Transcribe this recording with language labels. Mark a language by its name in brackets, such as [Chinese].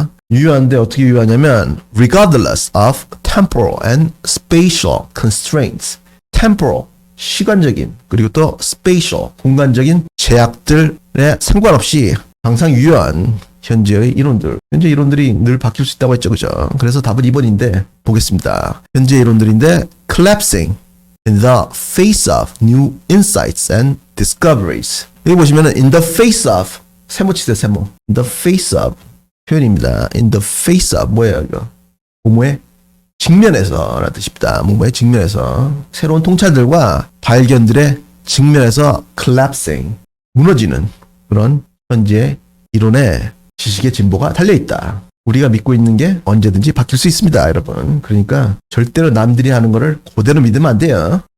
[Korean] 유효한데 어떻게 유효하냐면 [English] regardless of temporal and spatial constraints. [Korean] temporal, 시간적인, 그리고 또 spatial, 공간적인 제약들에 상관없이 항상 유효한 현재 이론들이 늘 바뀔 수 있다고 했죠. 그죠? 그래서 답은 2번인데 보겠습니다. 현재 이론들인데 [English] collapsing in the face of new insights and discoveries. [Korean] 여기 보시면은 in the face of 세모 치세요. 세모. in the face of 표현입니다. in the face of 뭐예요 이거? 뭐뭐의 직면에서 라는 뜻입니다. 뭐뭐의 직면에서 새로운 통찰들과 발견들의 직면에서 collapsing 무너지는 그런 현재 이론에 지식의 진보가 달려있다. 우리가 믿고 있는 게 언제든지 바뀔 수 있습니다, 여러분. 그러니까 절대로 남들이 하는 거를 그대로 믿으면 안 돼요.